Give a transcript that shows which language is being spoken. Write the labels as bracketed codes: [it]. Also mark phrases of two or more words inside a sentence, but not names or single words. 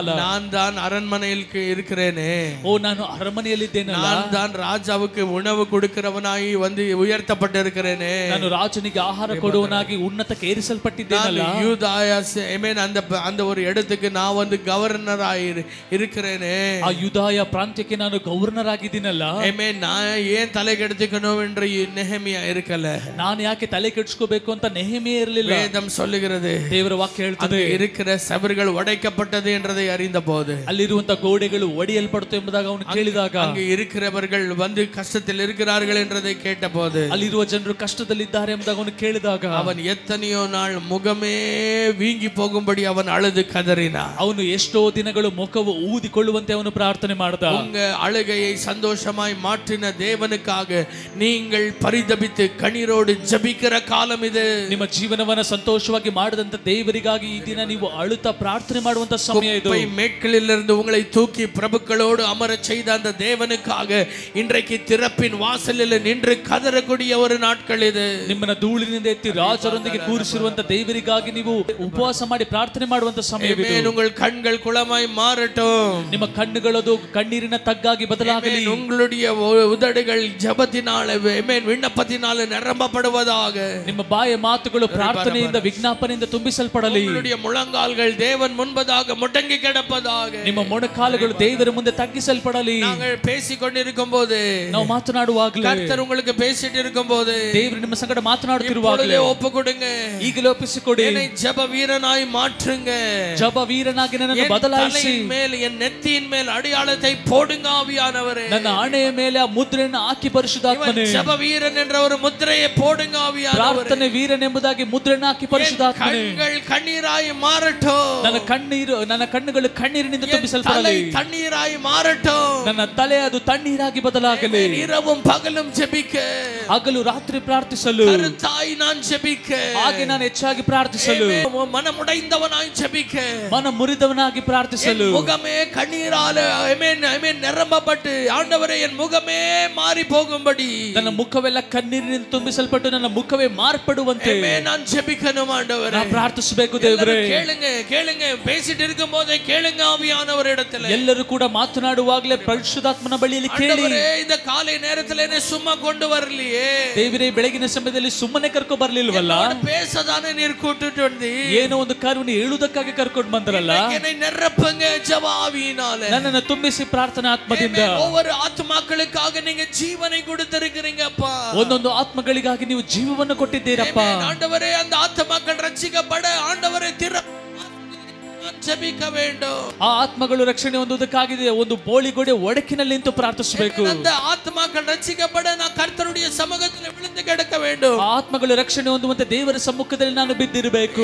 [ta] நான் தான் அரண்மனையில் இருக்கிறேனே, [kn] ಓ ನಾನು ಅರಮನೆಯಲ್ಲಿದ್ದೇನಲ್ಲ, [ta] நான் தான் ராஜாவுக்கு உணவு கொடுக்கிறவனாய் உயர்த்தப்பட்டிருக்கிறேனே, [kn] ನಾನು ರಾಜನಿಗೆ ಆಹಾರ ಕೊಡುವನಾಗಿ ಉನ್ನತಕ್ಕೆ ಏರಿಸಲ್ಪಟ್ಟಿದ್ದೇನಲ್ಲ, [ta] யூதாயா அந்த ஒரு இடத்துக்கு நான் கவர்னராய் இருக்கிறேனே, [kn] ಆ ಯೂದಾಯ ಪ್ರಾಂತ್ಯಕ್ಕೆ ನಾನು ಗವರ್ನರ್ ಆಗಿದ್ದೀನಲ್ಲ, [ta] நான் ஏன் தலை கெடுத்துக்கணும் என்று நெஹெமியா இருக்கல. [kn] ನಾನು ಯಾಕೆ ತಲೆ ಕೆಡಿಸ್ಕೋಬೇಕು ಅಂತ ನೆಹೆಮಿಯಾ ಇರಲಿಲ್ಲ. [ta] வேதம் சொல்லுகிறது, [kn] ದೇವರ ವಾಕ್ಯ ಹೇಳ್ತದೆ, [ta] இருக்கிற செவர்கள் உடைக்கப்பட்டது என்றதை அறிந்த போது, [kn] ಅಲ್ಲಿರುವಂತ ಗೋಡೆಗಳು ಒಡೆಯಲ್ಪಡುತ್ತೆ ಎಂಬುದಾಗ ಅವನು ಕೇಳಿದಾಗ, [ta] அங்கே இருக்கிறவர்கள் கஷ்டத்தில் இருக்கிறார்கள் என்றதை கேட்டபோது, [kn] ಅಲ್ಲಿರುವ ಜನರು ಕಷ್ಟದಲ್ಲಿದ್ದಾರೆ ಎಂಬುದಾಗ ಅವನು ಕೇಳಿದಾಗ, [ta] அவன் எத்தனையோ நாள் முகமே வீங்கி போகும்படி அவன் அழுது கதறினான். [kn] ಅವನು ಎಷ್ಟೋ ದಿನಗಳು ಮುಖವು ಊದಿಕೊಳ್ಳುವಂತೆ ಅವನು ಪ್ರಾರ್ಥನೆ ಮಾಡಿದ. [ta] உங்க அழுகையை சந்தோஷமாய் மாற்றின தேவனுக்காக நீங்கள் பரிதபித்து கண்ணீரோடு ஜெபிக்கிற காலம் இது. [kn] ನಿಮ್ಮ ಜೀವನವನ್ನ ಸಂತೋಷವಾಗಿ ಮಾಡಿದಂತ ದೇವರಿಗಾಗಿ ಈ ದಿನ ನೀವು ಅಳುತ್ತಾ ಪ್ರಾರ್ಥನೆ ಮಾಡುವಂತ ಸಮಯ ಇದು. [ta] மேட்களிலிருந்து உங்களை தூக்கி பிரபுக்களோடு அமர செய்த அந்த தேவனுக்காக இன்றைக்கு திறப்பின் வாசலில் நின்று கதறக்கூடிய ஒரு நாட்கள் இது. [kn] ನಿಮ್ಮನ್ನ ಧೂಳಿನಿಂದ ಎತ್ತಿ ರಾಜರೊಂದಿಗೆ ಕೂರಿಸಿರುವಂತ ದೇವರಿಗಾಗಿ ನೀವು ಉಪವಾಸ ಮಾಡಿ ಪ್ರಾರ್ಥನೆ ಮಾಡುವಂತ ಸಮಯ ಇದು. [ta] உங்கள் கண்கள் குளமாய் மாறட்டும், [kn] ನಿಮ್ಮ ಕಣ್ಣುಗಳದು ಕಣ್ಣೀರಿನ ತಗ್ಗಾಗಿ ಬದಲಾಗಲಿ, [ta] உங்களுடைய உதடுகள் ஜெபத்தினால விண்ணப்பத்தினால நிரம்பப்படுவதாக, [kn] ನಿಮ್ಮ ಬಾಯ ಮಾತುಗಳು ಪ್ರಾರ್ಥನೆಯಿಂದ ವಿಜ್ಞಾಪನೆಯಿಂದ ತುಂಬಿಸಲ್ಪಡಲಿ, [ta] உங்களுடைய முழங்கால்கள் தேவன் முன்பதாக முடங்கி கிடப்பதாக, [kn] ನಿಮ್ಮ ಮೊಣಕಾಲುಗಳು ದೇವರ ಮುಂದೆ ತಗ್ಗಿಸಲ್ಪಡಲಿ. [ta] நாங்கள் பேசிக் கொண்டிருக்கும் போது, [kn] ನಾವು ಮಾತನಾಡುವಾಗಲೇ, [ta] கர்த்தர் உங்களுக்கு பேசிட்டு இருக்கும் போது, [kn] ದೇವರು ನಿಮ್ಮ ಸಂಗಡ ಮಾತನಾಡುತ್ತಿರುವಾಗಲೇ [ta] ஒப்பு கொடுங்க, [kn] ಈಗಲೇ ಒಪ್ಪಿಸಿಕೊಡಿ. [ta] என்னை ஜெப வீரனாய் மாற்றுங்க, [kn] ಜಪ ವೀರನಾಗಿ ನನ್ನನ್ನು ಬದಲಾಯಿಸಿ, [ta] மேல் என் நெத்தியின் மேல் அடையாளத்தை போடுங்க ஆவியானவரே, [kn] ನನ್ನ ಹಣೆಯ ಮೇಲೆ ಆ ಮುದ್ರೆಯನ್ನು ಹಾಕಿ ಪರಿಶುದ್ಧಾತ್ಮನೇ ಪರಿಶುದ್ಧಾತ್ಮನೇ, [ta] ஜெப வீரன் என்ற ஒரு முத்திரையை போடுங்க ஆவியானவரே. [kn] ಪ್ರಾರ್ಥನೆ ವೀರನೆಂಬುದಾಗಿ ಮುದ್ರೆಯನ್ನು ಹಾಕಿ ಪರಿಶುದ್ಧಾತ್ಮನೇ, [ta] கண்கள் கண்ணீராய் மாறட்டும். [kn] ನನ್ನ ಕಣ್ಣುಗಳು ಕಣ್ಣೀರಿನಿಂದ ತುಂಬಿಸಲ್ಪಡಲಿ. [ta] தண்ணீராய் மாறட்டும். [kn] ನನ್ನ ತಲೆ ಅದು ತಣ್ಣೀರಾಗಿ ಬದಲಾಗಲಿ. [ta] இரவும் பகலும் ஜெபிக்க, [kn] ಹಗಲು ರಾತ್ರಿ ಪ್ರಾರ್ಥಿಸಲು, [ta] கருத்தாய் நான் ஜெபிக்க, [kn] ಹಾಗೆ ನಾನು ಹೆಚ್ಚಾಗಿ ಪ್ರಾರ್ಥಿಸಲು, [ta] மனமுடைந்தவனாய் ஜெபிக்க, [kn] ಮನ ಮುರಿದವನಾಗಿ ಪ್ರಾರ್ಥಿಸಲು, [ta] முகமே கண்ணீரால ஆமென் ஆமென் நிரம்பப்பட்டு ஆண்டவரே என் முகமே மாறி போகும்படி, [kn] ನನ್ನ ಮುಖವೆಲ್ಲ ಕಣ್ಣೀರಿನಿಂದ ತುಂಬಿಸಲ್ಪಟ್ಟು ನನ್ನ ಮುಖವೇ ಮಾರ್ಪಡುವಂತೆ [ta] நான் ஜெபிக்கணும் ஆண்டவரே. [kn] ನಾನು ಪ್ರಾರ್ಥಿಸಬೇಕು ದೇವರೇ. [ta] கேளுங்க கேளுங்க, பேசிட்டு இருக்கும்போதே கேளுங்க ஆவியானவரிடத்தில். [kn] ಎಲ್ಲರೂ ಕೂಡ ಮಾತನಾಡುವಾಗಲೇ ಪರಿಶುದ್ಧಾತ್ಮನ ಬಳಿಯಲ್ಲಿ ಕೇಳಿ. [ta] இந்த காலை நேரத்துல என்ன சும்மா கொண்டு வரலையே [kn] ದೇವರೇ, ಬೆಳಗಿನ ಸಮಯದಲ್ಲಿ ಸುಮ್ಮನೆ ಕರ್ಕೊಂಡು ಬರ್ಲಿಲ್ವಲ್ಲ, [ta] பேசதானே ನೀರು கூட்டிட்டு வந்து [kn] ಏನೋ ಒಂದು ಕಾರ್ಯವನ್ನು ಹೇಳುವುದಕ್ಕಾಗಿ ಕರ್ಕೊಂಡು ಬಂದ್ರಲ್ಲ. [ta] என்னை நிரப்புங்க ஜெப ஆவியினால, [kn] ನನ್ನನ್ನು ತುಂಬಿಸಿ ಪ್ರಾರ್ಥನಾ ಆತ್ಮದಿಂದ. [ta] ஒவ்வொரு ஆத்துமாக்களுக்காக நீங்க ஜீவனை கொடுத்திருக்கிறீங்க அப்பா. [kn] ಒಂದೊಂದು ಆತ್ಮಗಳಿಗಾಗಿ ನೀವು ಜೀವವನ್ನು ಕೊಟ್ಟಿದ್ದೀರಪ್ಪ. [ta] ஆண்டவரே, அந்த ஆத்துமாக்கள் ரட்சிக்கப்பட ஆண்டவரே ಜಪಿಕ வேண்டும். [kn] ಆ ಆತ್ಮಗಳು ರಕ್ಷಣೆ ಹೊಂದುವುದಕ್ಕಾಗಿದೆ ಒಂದು ಬೋಳಿಗೋಡೆ ಒಡಕಿನಲ್ಲಿ ನಿಂತು ಪ್ರಾರ್ಥಿಸಬೇಕು. [ta] அந்த ஆத்மாக்கள் ரட்சிக்கப்பட நான் கர்த்தருடைய சமூகத்தில் விழுந்து கிடக்க வேண்டும். [kn] ಆ ಆತ್ಮಗಳು ರಕ್ಷಣೆ ಹೊಂದುವಂತೆ ದೇವರ ಸಮ್ಮುಖದಲ್ಲಿ ನಾನು ಬಿದ್ದಿರಬೇಕು.